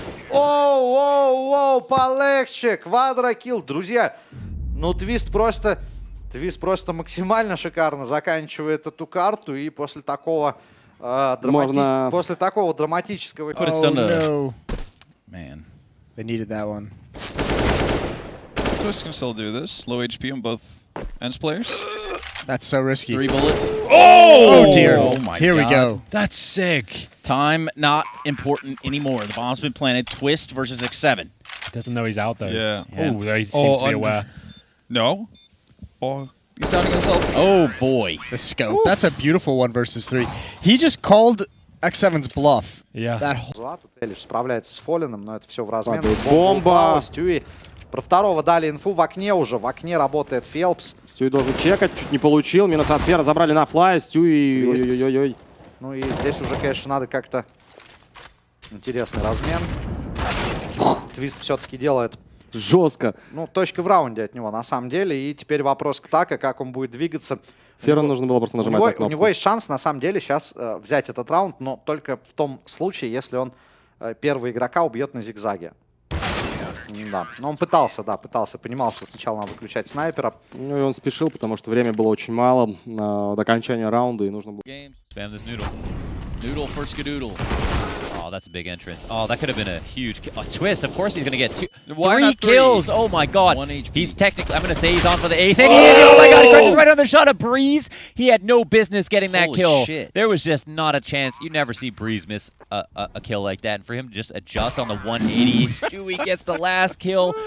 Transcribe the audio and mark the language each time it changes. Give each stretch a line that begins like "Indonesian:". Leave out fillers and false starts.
Russian: Оу, полегче. Квадрокилл. Друзья, ну Твист просто максимально шикарно заканчивает эту карту. И после такого, после такого драматического...
English: Oh, no. Man, they needed that one. Twistzz can still do this. Low HP on both ends players. That's so risky. 3 bullets. Oh, dear. Oh my Here we God. go. That's sick. Time not important anymore. The bomb's been planted. Twistzz versus X7. Doesn't know he's out though. Yeah. Oh, he seems to be aware. No. Oh, he's doubting himself. Oh boy. The scope. That's a beautiful 1 versus 3. He just called X7's bluff. Yeah. That
Russian: Тут Элиш справляется с Фолином, но это все в размен. Падает бомба. Стюи. Про второго дали инфу в окне уже. В окне работает Фелпс. Стюи должен чекать, чуть не получил. Минус от Фера, забрали на флай. Стюи, Твист. ой-ой-ой. Ну и здесь уже, конечно, надо как-то... Интересный размен. Твист все-таки делает... Жестко. Ну, точка в раунде от него, на самом деле. И теперь вопрос к Така, как он будет двигаться. Феру нужно было просто нажимать на кнопку. У него есть шанс, на самом деле, сейчас взять этот раунд, но только в том случае, если он первого игрока убьет на зигзаге. Да, но он пытался, понимал, что сначала надо выключать снайпера. Ну и он спешил, потому что время было очень мало до окончания раунда, и нужно было...
English: Spam this noodle. Noodle for Skadoodle. Oh, that's a big entrance. Oh, that could have been a huge kill. Oh, Twistzz, of course he's going to get 3 kills. Oh my god. He's technically, I'm going to say he's on for the ace. And he is. Oh my god, he crunches right on the shot of Breeze. He had no business getting that kill. Shit. There was just not a chance. You never see Breeze miss a kill like that. And for him to just adjust on the 180, Stewie gets the last kill.